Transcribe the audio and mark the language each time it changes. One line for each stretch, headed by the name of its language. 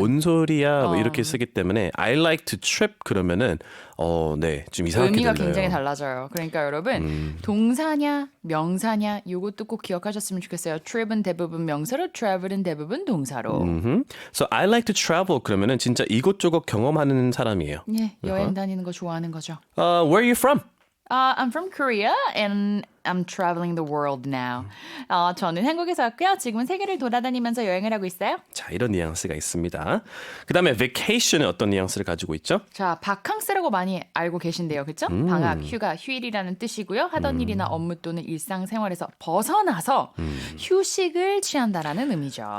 Korean: 뭔 소리야 뭐 이렇게 쓰기 때문에
English: I like to trip
Korean: 그러면은 네, 좀 이상하게 의미가 들려요. 굉장히 달라져요. 그러니까 여러분 동사냐 명사냐 요것도 꼭 기억하셨으면 좋겠어요. trip은 대부분 명사로, travel은 대부분 동사로.
English: So I like to travel
Korean: 그러면은 진짜 이곳저곳 경험하는 사람이에요. 예, 여행 다니는 거 좋아하는 거죠.
English: Where are you from? I'm from Korea and I'm traveling the world now.
Korean: 저는 한국에서 왔고요. 지금은 세계를 돌아다니면서 여행을 하고 있어요. 자, 이런 뉘앙스가 있습니다. 그 다음에 vacation은 어떤 뉘앙스를 가지고 있죠? 자, 바캉스라고 많이 알고 계신데요. 그렇죠? 방학, 휴가, 휴일이라는 뜻이고요. 하던 일이나 업무 또는 일상생활에서 벗어나서 휴식을 취한다라는 의미죠.